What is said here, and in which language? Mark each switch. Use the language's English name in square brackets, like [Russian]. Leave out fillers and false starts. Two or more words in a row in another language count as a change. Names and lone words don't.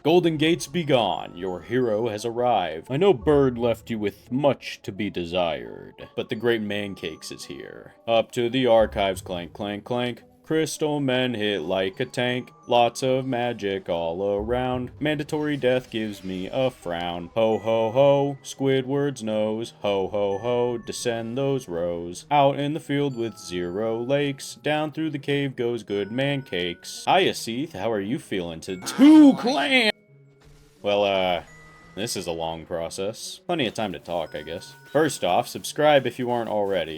[English] Golden Gates be gone, your hero has arrived. I know Burd left you with much to be desired, but the great man cakes is here. Up to the archives, clank, clank, clank. Crystal men hit like a tank, lots of magic all around. Mandatory death gives me a frown. Ho ho ho, Squidward's nose. Ho ho ho, descend those rows. Out in the field with 0 lakes, down through the cave goes good man cakes. Hiya Seath, how are you feeling to 2 clans? Well, this is a long process. Plenty of time to talk, I guess. First off, subscribe if you aren't already.